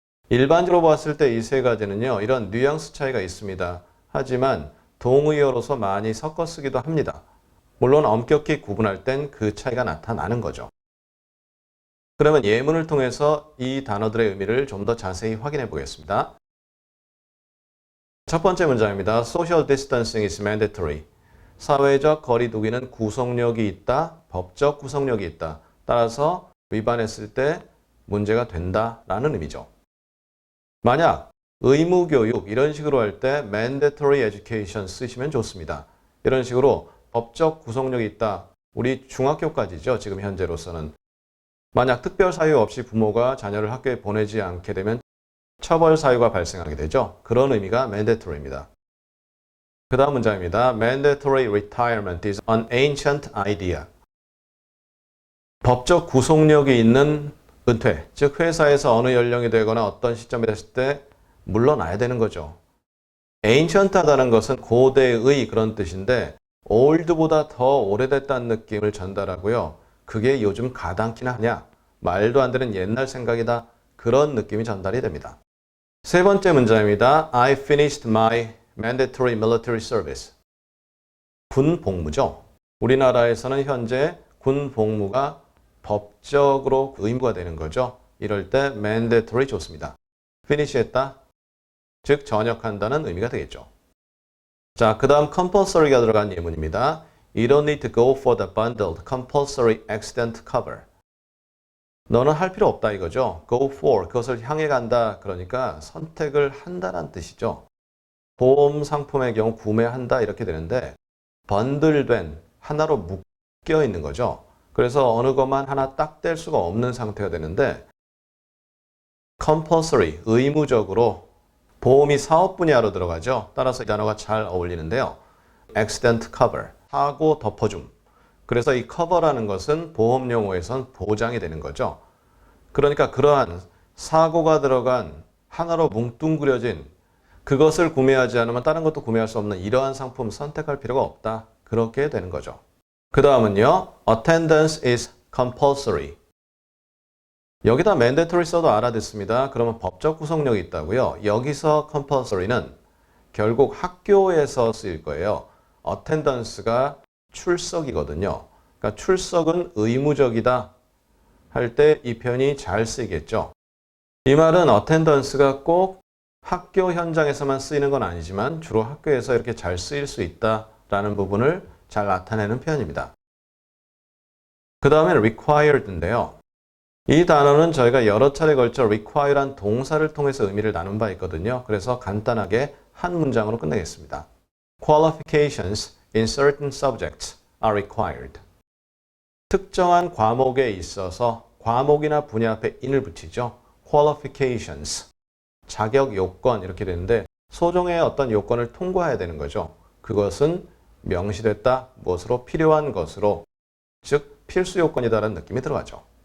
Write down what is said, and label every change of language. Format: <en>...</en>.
<ko>일반적으로 봤을 때 이 세 가지는요, 이런 뉘앙스 차이가 있습니다. 하지만 동의어로서 많이 섞어 쓰기도 합니다. 물론 엄격히 구분할 땐 그 차이가 나타나는 거죠. 그러면 예문을 통해서 이 단어들의 의미를 좀 더 자세히 확인해 보겠습니다. 첫 번째 문장입니다.</ko> <en>Social distancing is mandatory.</en> <ko>사회적 거리 두기는 구속력이 있다, 법적 구속력이 있다. 따라서 위반했을 때 문제가 된다라는 의미죠. 만약 의무교육 이런 식으로 할 때</ko> <en>mandatory education</en> <ko>쓰시면 좋습니다. 이런 식으로 법적 구속력이 있다. 우리 중학교까지죠. 지금 현재로서는. 만약 특별 사유 없이 부모가 자녀를 학교에 보내지 않게 되면 처벌 사유가 발생하게 되죠. 그런 의미가 mandatory입니다. 그 다음 문장입니다.</ko> <en>Mandatory retirement is an ancient idea.</en> <ko>법적 구속력이 있는 은퇴, 즉 회사에서 어느 연령이 되거나 어떤 시점이 됐을 때 물러나야 되는 거죠. ancient하다는 것은 고대의 그런 뜻인데 old보다 더 오래됐다는 느낌을 전달하고요. 그게 요즘 가당키나 하냐? 말도 안 되는 옛날 생각이다. 그런 느낌이 전달이 됩니다. 세 번째 문장입니다.</ko> <en>I finished my mandatory military service.</en> <ko>군 복무죠. 우리나라에서는 현재 군 복무가 법적으로 의무가 되는 거죠. 이럴 때 mandatory 좋습니다. finish 했다. 즉 전역한다는 의미가 되겠죠. 자, 그 다음 compulsory가 들어간 예문입니다.</ko> <en>You don't need to go for the bundled compulsory accident cover.</en> <ko>너는 할 필요 없다 이거죠. go for, 그것을 향해 간다. 그러니까 선택을 한다는 뜻이죠. 보험 상품의 경우 구매한다 이렇게 되는데 번들된 하나로 묶여 있는 거죠. 그래서 어느 것만 하나 딱 뗄 수가 없는 상태가 되는데 compulsory, 의무적으로 보험이 사업 분야로 들어가죠. 따라서 이 단어가 잘 어울리는데요. accident cover, 사고 덮어줌. 그래서 이 cover라는 것은 보험 용어에선 보장이 되는 거죠. 그러니까 그러한 사고가 들어간 하나로 뭉뚱그려진 그것을 구매하지 않으면 다른 것도 구매할 수 없는 이러한 상품 선택할 필요가 없다. 그렇게 되는 거죠. 그 다음은요.</ko> <en>Attendance is compulsory.</en> <ko>여기다 mandatory 써도 알아듣습니다. 그러면 법적 구속력이 있다고요. 여기서 compulsory는 결국 학교에서 쓰일 거예요. attendance가 출석이거든요. 그러니까 출석은 의무적이다 할 때 이 표현이 잘 쓰이겠죠. 이 말은 attendance가 꼭 학교 현장에서만 쓰이는 건 아니지만 주로 학교에서 이렇게 잘 쓰일 수 있다라는 부분을 잘 나타내는 표현입니다. 그 다음에 required인데요. 이 단어는 저희가 여러 차례 걸쳐 require란 동사를 통해서 의미를 나눈 바 있거든요. 그래서 간단하게 한 문장으로 끝내겠습니다.</ko> <en>Qualifications in certain subjects are required.</en> <ko>특정한 과목에 있어서 과목이나 분야 앞에 in을 붙이죠. Qualifications, 자격 요건 이렇게 되는데 소정의 어떤 요건을 통과해야 되는 거죠. 그것은 명시됐다, 무엇으로 필요한 것으로, 즉 필수 요건이다라는 느낌이 들어가죠.</ko>